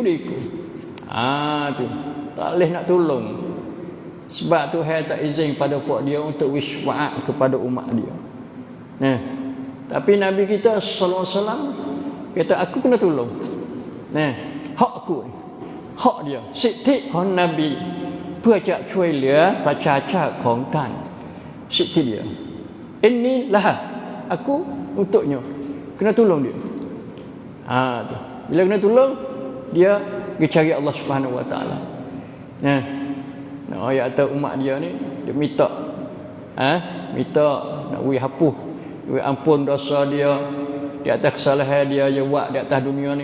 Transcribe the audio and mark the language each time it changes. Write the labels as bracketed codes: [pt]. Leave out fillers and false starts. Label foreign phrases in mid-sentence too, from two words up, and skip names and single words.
[ms] Tu tak boleh nak tolong. Sebab Tuhan tak izin pada puak dia untuk wisfaat kepada umat dia. Tapi Nabi kita sallallahu alaihi wasallam kata aku kena tolong. Hak aku ni, hak dia [th] สิทธิของนบีเพื่อจะช่วยเหลือประชาชาติของท่านสิทธิ [ms] dia. Inilah aku untuknya. Kena tolong dia. Tu. Bila kena tolong, dia pergi cari Allah Subhanahu Wa Taala. Nak ayat atas umat dia ni, dia minta nak beri hapus, beri ampun dosa dia di atas kesalahan dia buat di atas dunia ni.